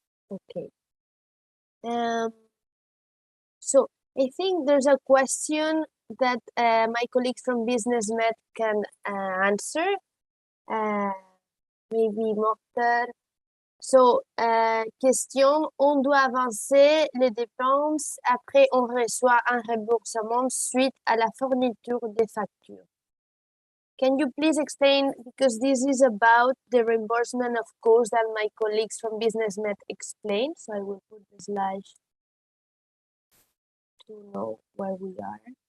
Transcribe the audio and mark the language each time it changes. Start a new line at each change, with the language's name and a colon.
English: Okay. So I think there's a question that my colleagues from BusinessMed can answer. Maybe Mortar. So, question,
French: on doit avancer les dépenses, après on reçoit un remboursement suite à la fourniture des factures.
English: Can you please explain, because this is about the reimbursement of costs that my colleagues from BusinessMed explained. So I will put the slide to know where we are.